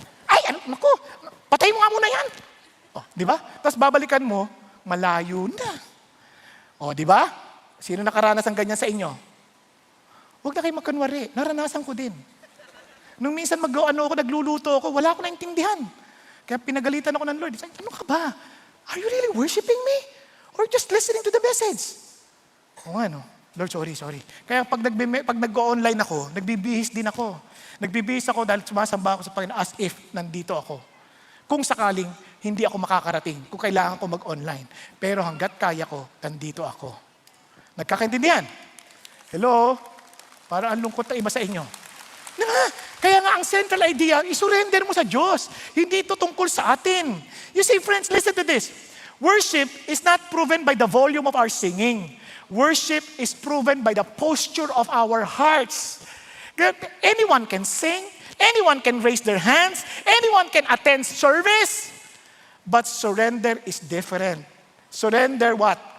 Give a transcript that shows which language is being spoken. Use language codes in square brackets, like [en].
[tl] Ay, naku, patay mo nga muna yan. O, di ba? Tapos babalikan mo, malayo na. O, di ba? Sino nakaranas ng ganyan sa inyo? Huwag na kayo magkunwari. Naranasan ko din. Nung minsan nagluluto ako, wala ako naintindihan. Kaya pinagalitan ako ng Lord. Sabi, ano ka ba? [en] Are you really worshiping me? Or just listening to the message? [tl] O ano? Lord, sorry. Kaya pag nag-go-online ako, nagbibihis din ako. Nagbibihis ako dahil sumasamba ako sa Panginoon as if nandito ako. Kung sakaling hindi ako makakarating, kung kailangan ko mag-online. Pero hanggat kaya ko, nandito ako. Nagkakaintindihan? Hello? Para ang lungkot na iba sa inyo. Kaya nga ang central idea, isurrender mo sa Diyos. Hindi ito tungkol sa atin. [en] You see, friends, listen to this. Worship is not proven by the volume of our singing. Worship is proven by the posture of our hearts. Anyone can sing, anyone can raise their hands, anyone can attend service, but surrender is different. Surrender what?